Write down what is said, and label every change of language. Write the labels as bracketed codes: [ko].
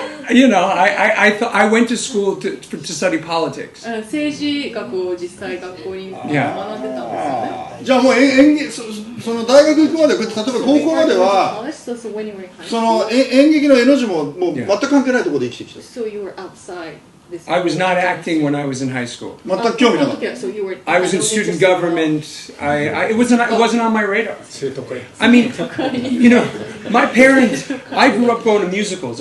[en] and you know, I thought I went to school to study politics. [ja] 政治学を実際学校に学んでたんですよね。じゃあもう演劇その大学行くまで例えば高校まではその演劇の絵の字ももう全く関係ないところで生きてきた。 [en] So you were outside this. I was not acting when I was in high school. [ja] 全く興味なかった。 [en] So you were. I was in student government. It wasn't on my radar. I mean, you know, my parents. I grew up going to musicals.